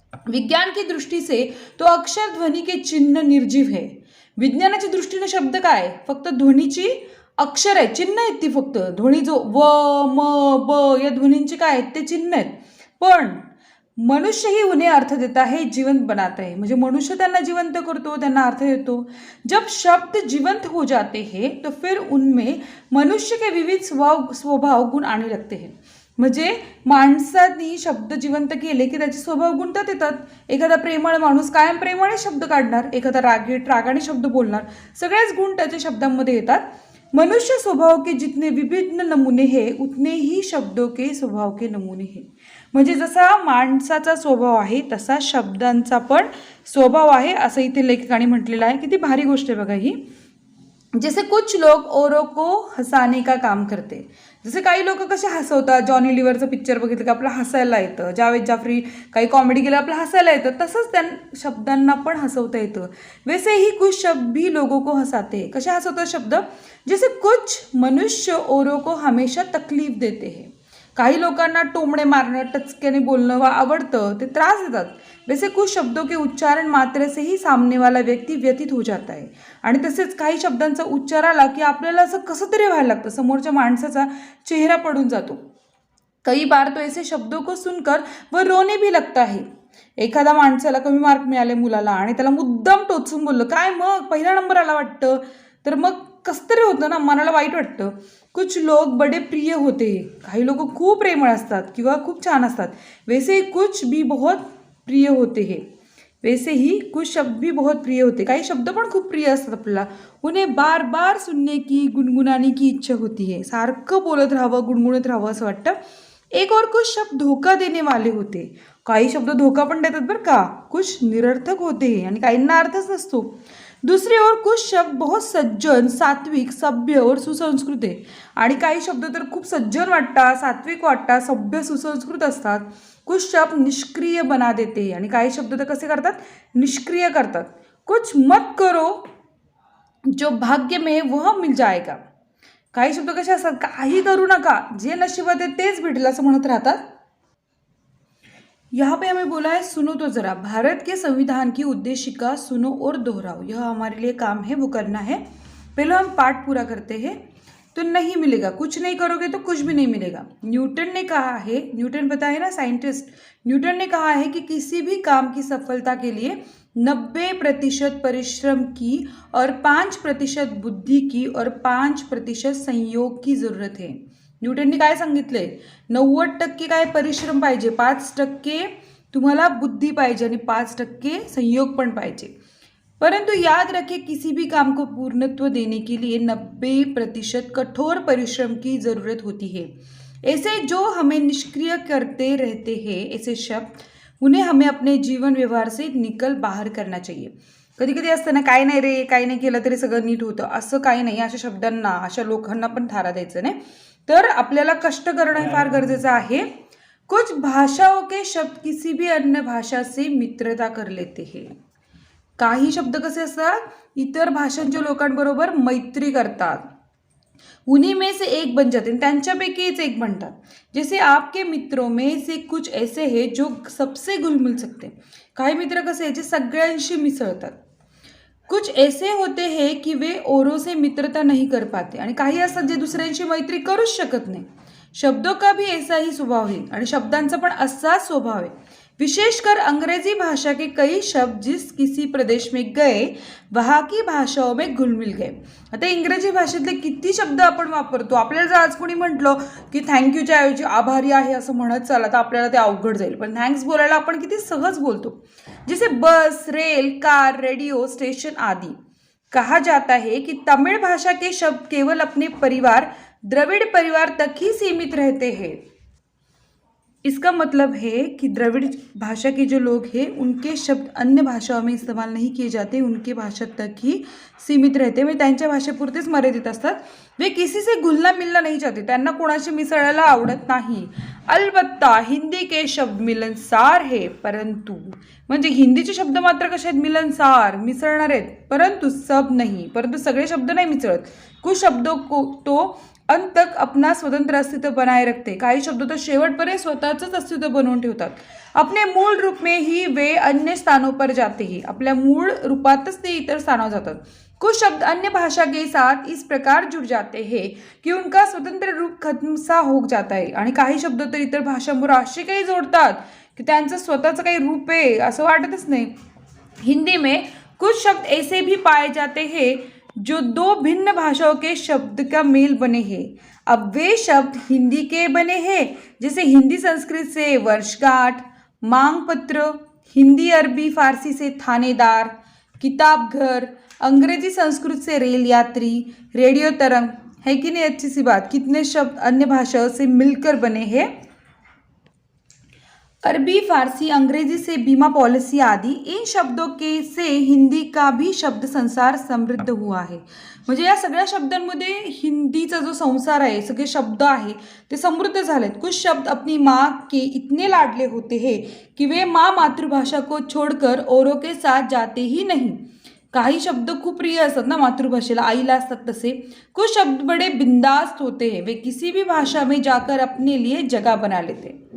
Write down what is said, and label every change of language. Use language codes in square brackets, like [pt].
[hi] विज्ञान की दृष्टि से तो अक्षर ध्वनि के चिन्ह निर्जीव है। [mr] विज्ञानाच्या दृष्टीने शब्द काय? फक्त ध्वनीची अक्षर आहे, चिन्ह आहेत ती, फक्त ध्वनी जो व म ब या ध्वनींचे काय आहेत ते चिन्ह आहेत। [hi] पण मनुष्य ही उन्हें अर्थ देता है, जीवंत बनाता है, [mr] म्हणजे मनुष्य त्यांना जिवंत करतो, त्यांना अर्थ देतो। [hi] जब शब्द जीवंत हो जाते हैं तो फिर उनमें मनुष्य के विविध स्वभाव गुण आने लगते हैं। [mr] म्हणजे माणसाने शब्द जिवंत केले की त्याचे स्वभाव गुंतत येतात. एखादा प्रेमळ माणूस कायम प्रेमाने शब्द काढणार, एखादा रागीट रागाने शब्द बोलणार, सगळेच गुण त्याच्या शब्दांमध्ये येतात. [hi] मनुष्य स्वभाव के जितने विभिन्न नमुने हैं उतने ही शब्दों के स्वभाव के नमुने हैं. [mr] म्हणजे जसा माणसाचा स्वभाव आहे तसा शब्दांचा पण स्वभाव आहे असं इथे लेखकाने म्हटलेलं आहे. किती भारी गोष्ट आहे बघा ही. [hi] जैसे कुछ लोग औरों को हसाने का काम करते. [mr] जसे काही लोक कसे हसवतात, जॉनी लिव्हरचं पिक्चर बघितलं की आपलं हसायला येतं, जावेद जाफरी काही कॉमेडी केलं आपलं हसायला येतं, तसंच त्या शब्दांना पण हसवता येतं. [hi] वैसे ही कुछ शब्द भी लोगों को हसाते. [mr] कसे हसवतात शब्द? [hi] जैसे कुछ मनुष्य औरों को हमेशा तकलीफ देते हैं. [mr] काही लोकांना टोमणे मारणं, टचक्याने बोलणं आवडतं, ते त्रास देतात. [hi] वैसे कुछ शब्दों के उच्चारण मात्र से ही सामने वाला व्यक्ति व्यथित हो जाता है. [mr] आणि तसेच काही शब्दांचा उच्चार आला की आपल्याला असं कसं तरी व्हायला लागतं, समोरच्या माणसाचा चेहरा पडून जातो. [hi] कई बार तो ऐसे शब्दों को सुनकर वो रोने भी लगता है. [mr] एखादा माणसाला कमी मार्क मिळाले मुलाला आणि त्याला मुद्दाम टोचून बोललं, काय मग पहिला नंबर आला वाटतं, तर मग कसं तरी होतं ना, मनाला वाईट वाटतं. [hi] कुछ लोग बडे प्रिय होते. [mr] काही लोक खूप प्रेमळ असतात किंवा खूप छान असतात. [hi] वैसे ही कुछ भी बहुत प्रिय होते हैं. वैसे ही कुछ शब्द भी बहुत प्रिय होते. [mr] काही शब्द पण खूप प्रिय असतात आपल्याला. [hi] उन्हें बार बार सुनने की गुनगुनाने की इच्छा होती है. [mr] सारखं बोलत राहावं, गुणगुणत राहावं असं वाटतं. [hi] एक और कुछ शब्द धोका देने वाले होते. [mr] काही शब्द धोका पण देतात बरं का. [hi] कुछ निरर्थक होते [mr] आणि काहींना अर्थच नसतो. [hi] दूसरी ओर कुछ शब्द बहुत सज्जन, सात्विक, सभ्य और सुसंस्कृत आहे. [mr] आणि काही शब्द तर खूप सज्जन वाटतात, सात्विक वाटतात, सभ्य सुसंस्कृत असतात. [hi] कुछ शब्द निष्क्रिय बना देते [mr] आणि काही शब्द तर कसे करतात, निष्क्रिय करतात. [hi] कुछ मत करो जो भाग्य में वह मिल जाएगा. [mr] काही शब्द कसे असतात, काही करू नका, जे नशिबात आहे तेच भेटेल असं म्हणत राहतात. [hi] यहाँ पे हमें बोला है सुनो तो जरा. भारत के संविधान की उद्देशिका सुनो और दोहराओ. यह हमारे लिए काम है, वो करना है. पहले हम पाठ पूरा करते हैं. तो नहीं मिलेगा, कुछ नहीं करोगे तो कुछ भी नहीं मिलेगा. न्यूटन ने कहा है, न्यूटन पता है ना, साइंटिस्ट. न्यूटन ने कहा है कि किसी भी काम की सफलता के लिए 90% परिश्रम की और 5% बुद्धि की और 5% संयोग की जरूरत है. [mr] न्यूटनने काय सांगितलंय, 90% काय परिश्रम पाहिजे, 5% तुम्हाला बुद्धी पाहिजे आणि 5% संयोग पण पाहिजे. [hi] परंतु याद रखें किसी भी काम को पूर्णत्व देने के लिए 90% कठोर परिश्रम की जरूरत होती है. ऐसे जो हमें निष्क्रिय करते रहते हैं, ऐसे शब्द, उन्हें हमें अपने जीवन व्यवहार से निकल बाहर करना चाहिए. [mr] कधी कधी असतं ना, काय नाही रे, काही नाही केलं तरी सगळं नीट होतं, असं काही नाही. अशा शब्दांना, अशा लोकांना पण थारा द्यायचं नाही. तर आपल्याला कष्ट करणं फार गरजेचं आहे. [hi] कुछ भाषाओं के शब्द किसी भी अन्य भाषा से मित्रता कर लेते हैं. [mr] काही शब्द कसे असतात, इतर भाषांच्या लोकांबरोबर मैत्री करतात. [hi] उन्हीं में से एक बन जाते हैं, [mr] त्यांच्यापैकीच एक बनतात. [hi] जैसे आपके मित्रों में से कुछ ऐसे हैं जो सबसे घुल मिल सकते. [mr] काही मित्र कसे जे सगळ्यांशी मिसळतात. [hi] कुछ ऐसे होते हैं कि वे औरों से मित्रता नहीं कर पाते. [mr] आणि काही असतात जे दुसऱ्यांशी मैत्री करूच शकत नाही. [hi] शब्दों का भी ऐसा ही स्वभाव है [mr] आणि शब्दांचा पण असाच स्वभाव आहे. [hi] विशेषकर अंग्रेजी भाषा के कई शब्द जिस किसी प्रदेश में गए वहाँ की भाषाओं में घुलमिल गए. [mr] आता इंग्रजी भाषेतले किती शब्द आपण वापरतो. आपल्याला जर आज कोणी म्हटलं की थँक्यूच्या ऐवजी आभारी आहे असं म्हणत चाला तर आपल्याला ते अवघड जाईल. पण थँक्स बोलायला आपण किती सहज बोलतो. [hi] जैसे बस, रेल, कार, रेडियो स्टेशन आदि. कहा जाता है कि तमिल भाषा के शब्द केवल अपने परिवार द्रविड़ परिवार तक ही सीमित रहते हैं. इसका मतलब है कि द्रविड़ भाषा के जो लोग हैं उनके शब्द अन्य भाषाओं में इस्तेमाल नहीं किए जाते, उनके भाषा तक ही सीमित रहते. [mr] म्हणजे त्यांच्या भाषेपुरतेच मर्यादित असतात. [hi] वे किसी से घुलना मिलना नहीं चाहते, [mr] त्यांना कोणाशी मिसळायला आवडत नाही. [hi] अलबत्ता हिंदी के शब्द मिलनसार है, परंतु [mr] म्हणजे हिंदीचे शब्द मात्र कसे आहेत, मिलनसार, मिसळणार आहेत. [hi] परंतु सब नहीं, [mr] परंतु सगळे शब्द नाही मिसळत. [hi] कुछ शब्दों को तो अंत तक अपना स्वतंत्र अस्तित्व बनाए रखते. [mr] काही शब्द तर शेवटपर्यंत स्वतःचंच अस्तित्व बनवून ठेवतात. [hi] अपने मूळ रूप में ही वे अन्य स्थानों पर जाते ही, [mr] आपल्या मूळ रूपातच ते इतर स्थानावर जातात. [hi] कुछ शब्द अन्य भाषा के साथ इस प्रकार जुड़ जाते हैं कि उनका स्वतंत्र रूप खत्म सा हो जाता है. [mr] आणि काही शब्द तर इतर भाषांबरोबर असे काही जोडतात की त्यांचं स्वतःचं काही रूप आहे असं वाटतच नाही. [hi] हिंदी में कुछ शब्द ऐसे भी पाए जाते हैं जो दो भिन्न भाषाओं के शब्द का मेल बने हैं। अब वे शब्द हिंदी के बने हैं, जैसे हिंदी संस्कृत से वर्षगांठ, मांग पत्र, हिंदी अरबी फारसी से थानेदार, किताब घर, अंग्रेजी संस्कृत से रेल यात्री, रेडियो तरंग। है कि नहीं अच्छी सी बात? कितने शब्द अन्य भाषाओं से मिलकर बने हैं। अरबी, फारसी, अंग्रेजी से बीमा पॉलिसी आदि इन शब्दों के से हिंदी का भी शब्द संसार समृद्ध हुआ आहे. [mr] म्हणजे या सगळ्या शब्दांमध्ये हिंदीचा जो संसार आहे, सगळे शब्द आहे ते समृद्ध झालेत. [hi] कुछ शब्द अपनी माँ के इतने लाडले होते हैं कि वे माँ मातृभाषा को छोड़कर औरों के साथ जाते ही नहीं. [mr] काही शब्द खूप प्रिय असतात ना मातृभाषेला, आईला असतात तसे. [hi] कुछ शब्द बड़े बिंदास्त होते हैं, वे किसी भी भाषा में जाकर अपने लिए जगह बना लेते.